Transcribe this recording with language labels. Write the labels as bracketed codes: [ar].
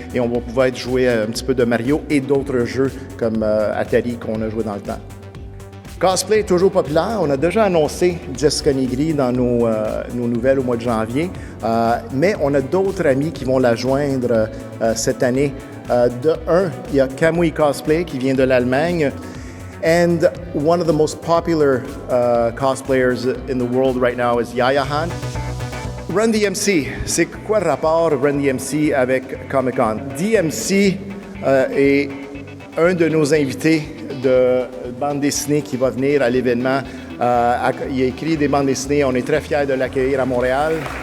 [fr] Et on va pouvoir jouer un petit peu de Mario et d'autres jeux comme Atari qu'on a joué dans le temps. Cosplay est toujours populaire. On a déjà annoncé Jessica Nigri dans nos nouvelles au mois de janvier, mais on a d'autres amis qui vont la joindre cette année. Il y a Kamui Cosplay qui vient de l'Allemagne. [en] And one of the most popular cosplayers in the world right now is Yaya Han. [fr] Run DMC, c'est quoi le rapport Run DMC avec Comic-Con? DMC est un de nos invités de bande dessinée qui va venir à l'événement. Il a écrit des bandes dessinées. On est très fiers de l'accueillir à Montréal.